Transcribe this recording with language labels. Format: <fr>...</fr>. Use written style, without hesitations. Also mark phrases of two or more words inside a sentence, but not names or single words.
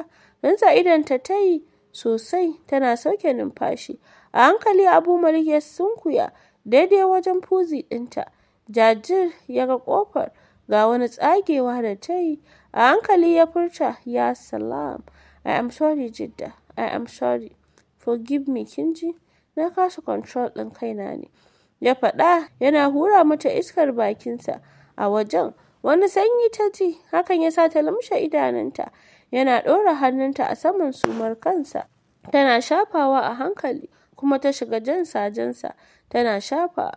<ha>Rinsa idonta ta yi sosai, tana sauke numfashi. A hankali Abu Malik ya sunkuya daidai wajen fuzi ɗinta. Jajir ya ga ƙofar ga wani tsagewa da ta yi. A hankali ya furta, ya salam,</ha> <en>I am sorry Jidda, I am sorry. Forgive me,</en> <ha>kin ji? Na kasa control ɗin kaina ne. Ya faɗa yana hura mata iskar bakinsa a wajen. Wani sanyi ta ji, hakan ya sa ta lumshe idanunta. Yana ɗora hannunta a saman sumar kansa. Tana shafawa a hankali, kuma ta shiga jansa tana shafawa.</ha>